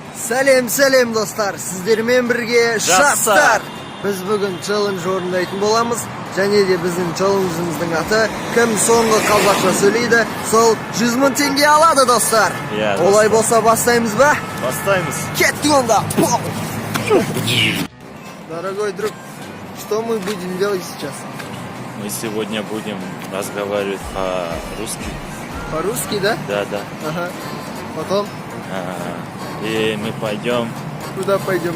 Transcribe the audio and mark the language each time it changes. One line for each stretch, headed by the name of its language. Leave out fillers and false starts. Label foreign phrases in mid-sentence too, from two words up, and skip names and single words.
Kazakh: Сәлем достар, сіздермен бірге жастар. Біз бүгін челлендж орындайтын боламыз. Және де біздің челленджіміздің аты кім соңғы қазақша сөйлейді, сол 100 000 теңге алады достар. Олай болса бастаймыз ба? Бастаймыз. Кеттік онда.
Russian: Дорогой друг, что мы будем делать сейчас? Мы сегодня будем разговаривать по-русски. По-русски, да? Да. Ага. Потом? И мы пойдем... Куда пойдем?